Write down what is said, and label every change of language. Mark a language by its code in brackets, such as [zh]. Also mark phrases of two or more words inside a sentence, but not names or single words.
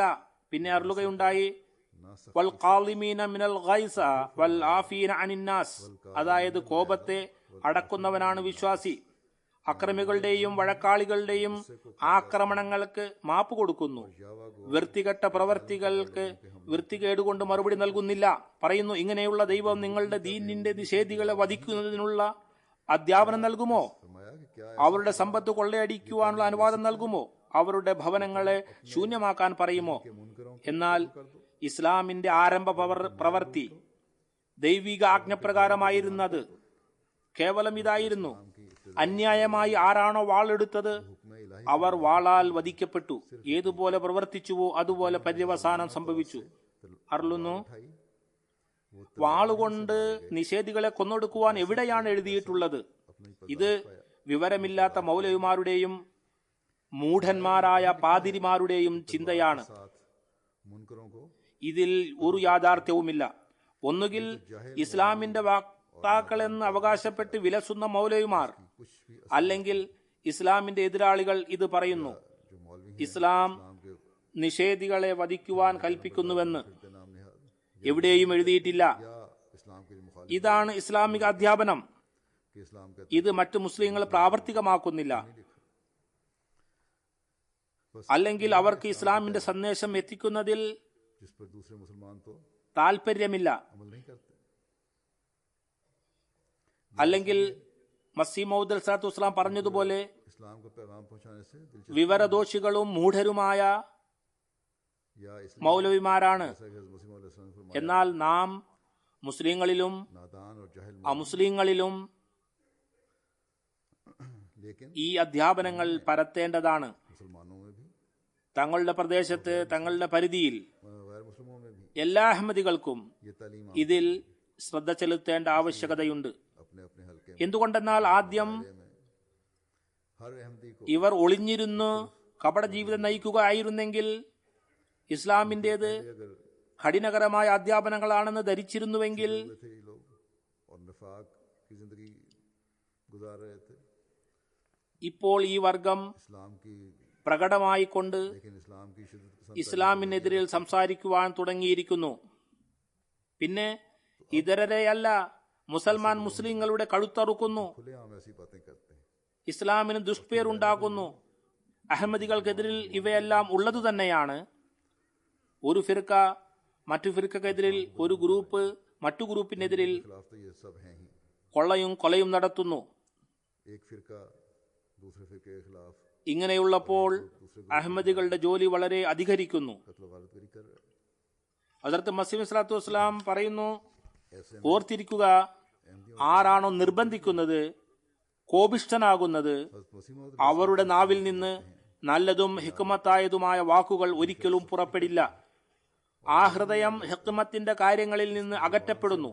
[ml] പിന്നെ അരുളുകയുണ്ടായി, [ar] والكاظمين من الغيظ والعافين عن الناس, [ml] അതായത് കോപത്തെ അടക്കുന്നവനാണ് വിശ്വാസി. അക്രമികളുടെയും വഴക്കാളികളുടെയും ആക്രമണങ്ങൾക്ക് മാപ്പ് കൊടുക്കുന്നു. വൃത്തികെട്ട പ്രവർത്തികൾക്ക് വൃത്തികേടുകൊണ്ട് മറുപടി നൽകുന്നില്ല. പറയുന്നു, ഇങ്ങനെയുള്ള ദൈവം നിങ്ങളുടെ ദീനിന്റെ നിഷേധികളെ വധിക്കുന്നതിനുള്ള അധ്യാപനം നൽകുമോ? [hi] फरमाया कि क्या [ml] അവരുടെ സമ്പത്ത് കൊള്ളയടിക്കുവാനുള്ള അനുവാദം നൽകുമോ? അവരുടെ ഭവനങ്ങളെ ശൂന്യമാക്കാൻ പറയുമോ? എന്നാൽ ഇസ്ലാമിന്റെ ആരംഭ പ്രവർത്തി ദൈവിക ആജ്ഞപ്രകാരമായിരുന്നത് കേവലം ഇതായിരുന്നു: അന്യായമായി ആരാണോ വാളെടുത്തത് അവർ വാളാൽ വധിക്കപ്പെട്ടു. ഏതുപോലെ പ്രവർത്തിച്ചുവോ അതുപോലെ പര്യവസാനം സംഭവിച്ചു. അരുളുന്നു, [hi] उठाई, वो [ml] വാളുകൊണ്ട് നിഷേധികളെ കൊന്നൊടുക്കുവാൻ എവിടെയാണ് എഴുതിയിട്ടുള്ളത്? [hi] अपनी [ml] ഇത് വിവരമില്ലാത്ത മൗലവിമാരുടെയും മൂഢന്മാരായ പാതിരിമാരുടെയും ചിന്തയാണ്. [hi] साथ मुनकरों को [ml] ഇതിൽ ഒരു യാഥാർത്ഥ്യവുമില്ല. ഒന്നുകിൽ ഇസ്ലാമിന്റെ വക്താക്കളെന്ന് അവകാശപ്പെട്ട് വിലസുന്ന മൗലവിമാർ, [hi] कुछ भी [ml] അല്ലെങ്കിൽ ഇസ്ലാമിന്റെ എതിരാളികൾ ഇത് പറയുന്നു. [hi] जो मौलवी [ml] ഇസ്ലാം [hi] के [ml] നിഷേധികളെ വധിക്കുവാൻ കൽപ്പിക്കുന്നുവെന്ന് [hi] नाम निहाद [ml] എവിടെയും എഴുതിയിട്ടില്ല. [hi] या इस्लाम के मुखालिफ [ml] ഇതാണ് ഇസ്ലാമിക അധ്യാപനം. [hi] के इस्लाम का [ml] ഇത് മറ്റു മുസ്ലിങ്ങൾ പ്രാവർത്തികമാക്കുന്നില്ല, അല്ലെങ്കിൽ അവർക്ക് ഇസ്ലാമിന്റെ സന്ദേശം എത്തിക്കുന്നതിൽ [hi] जिस पर दूसरे मुसलमान तो [ml] താല്പര്യമില്ല, [hi] अमल नहीं करते। [ml] അല്ലെങ്കിൽ മസീഹ് മൗഊദ് [ar] عليه الصلاة والسلام [ml] പറഞ്ഞതുപോലെ [hi] इस्लाम का पैगाम पहुंचाने से दिलचस्पी [ml] വിവരദോഷികളും മൂഢരുമായ [hi] या इसलिए [ml] മൗലവിമാരാണ്. [hi] जैसा कि हज़रत मसीह मौऊद अलैहिस्सलाम ने फरमाया, [ml] എന്നാൽ നാം മുസ്ലിങ്ങളിലും [hi] नादान और जाहिल [ml] അമുസ്ലിങ്ങളിലും [hi] लेकिन [ml] ഈ അധ്യാപനങ്ങൾ പരത്തേണ്ടതാണ്. [hi] मुसलमानों में भी [ml] തങ്ങളുടെ പ്രദേശത്ത്, തങ്ങളുടെ പരിധിയിൽ [hi] गैर मुस्लिमों में भी [ml] എല്ലാ അഹമ്മദികൾക്കും [hi] ये तालीम [ml] ഇതിൽ ശ്രദ്ധ ചെലുത്തേണ്ട ആവശ്യകതയുണ്ട്. [hi] अपने अपने हल्के [ml] എന്തുകൊണ്ടെന്നാൽ ആദ്യം [hi] में हर अहमदी को [ml] ഇവർ ഒളിഞ്ഞിരുന്ന് കപട ജീവിതം നയിക്കുകയായിരുന്നെങ്കിൽ ഇസ്ലാമിന്റേത് [hi] अगर [ml] കഠിനകരമായ അധ്യാപനങ്ങളാണെന്ന് ധരിച്ചിരുന്നുവെങ്കിൽ [hi] हुए थे ये लोग और निफाक की जिंदगी गुजार रहे थे, [ml] ഇപ്പോൾ ഈ വർഗം [hi] इस्लाम की [ml] പ്രകടമായിക്കൊണ്ട് [hi] लेकिन इस्लाम की शिद्दत पसंद [ml] ഇസ്ലാമിനെതിരിൽ സംസാരിക്കുവാൻ തുടങ്ങിയിരിക്കുന്നു. പിന്നെ ഇതരരെയല്ല, മുസൽമാൻ മുസ്ലിങ്ങളുടെ കഴുത്തറുക്കുന്നു, [hi] खुलेआम ऐसी बातें करते हैं। [ml] ഇസ്ലാമിന് ദുഷ്പേരുണ്ടാക്കുന്നു. അഹമ്മദികൾക്കെതിരിൽ ഇവയെല്ലാം ഉള്ളതു തന്നെയാണ്. ഒരു ഫിർക്ക മറ്റു ഫിർക്കെതിരിൽ, ഒരു ഗ്രൂപ്പ് മറ്റു ഗ്രൂപ്പിനെതിരിൽ [hi] खिलाफ तो ये सब हैं ही। [ml] കൊള്ളയും കൊലയും നടത്തുന്നു. [hi] एक फिरका दूसरे फिरके के खिलाफ [ml] ഇങ്ങനെയുള്ളപ്പോൾ അഹമ്മദികളുടെ ജോലി വളരെ അധികരിക്കുന്നു. [hi] कत्ल वारतगरी कर रहे हैं। [ml] ഹദ്റത്ത് മസീഹ് [ar] صلى الله عليه وسلم [ml] പറയുന്നു, [hi] ऐसे [ml] ഓർത്തിരിക്കുക, ആരാണോ നിർബന്ധിക്കുന്നത്, കോപിഷ്ഠനാകുന്നത്, [hi] हज़रत मसीह मौऊद [ml] അവരുടെ നാവിൽ നിന്ന് നല്ലതും ഹിക്മത്തായതുമായ വാക്കുകൾ ഒരിക്കലും പുറപ്പെടില്ല. ആ ഹൃദയം ഹിക്മത്തിന്റെ കാര്യങ്ങളിൽ നിന്ന് അകറ്റപ്പെടുന്നു.